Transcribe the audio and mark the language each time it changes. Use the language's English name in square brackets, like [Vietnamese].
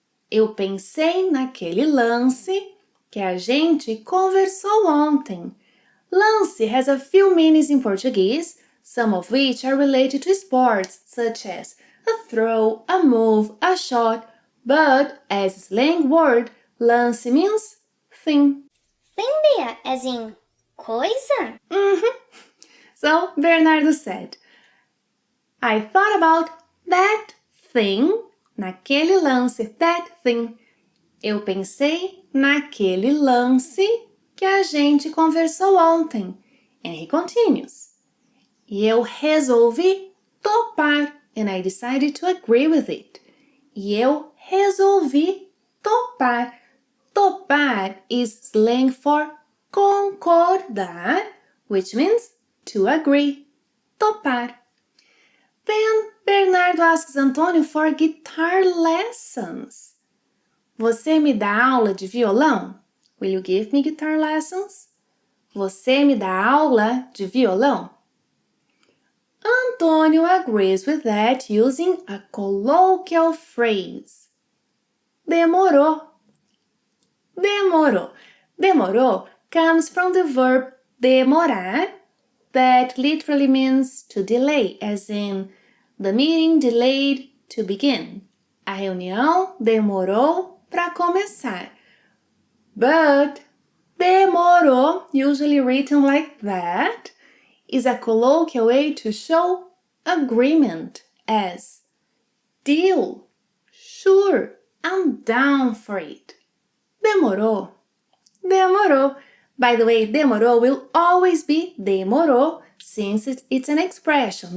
[Portuguese] Eu pensei naquele lance que a gente conversou ontem. [English] Lance has a few meanings in Portuguese, some of which are related to sports, such as a throw, a move, a shot, but as a slang word, lance means thing. Thing, as in coisa? So Bernardo said, I thought about that thing, [Portuguese] naquele lance, [English] that thing. [Portuguese] Eu pensei naquele lance que a gente conversou ontem. [English] And he continues. [Portuguese] E eu resolvi topar, [English] and I decided to agree with it. [Portuguese] E eu resolvi topar. [English] Topar is slang for concordar, which means to agree. Topar. Then Bernardo asks Antonio for guitar lessons. [Portuguese] Você me dá aula de violão? [English] Will you give me guitar lessons? [Portuguese] Você me dá aula de violão? [English] Antonio agrees with that using a colloquial phrase. Demorou. Demorou comes from the verb demorar, that literally means to delay, as in the meeting delayed to begin. [Portuguese] A reunião demorou para começar. [English] But demorou, usually written like that, is a colloquial way to show agreement, as deal, sure, I'm down for it. Demorou. By the way, demorou will always be demorou, since it's an expression.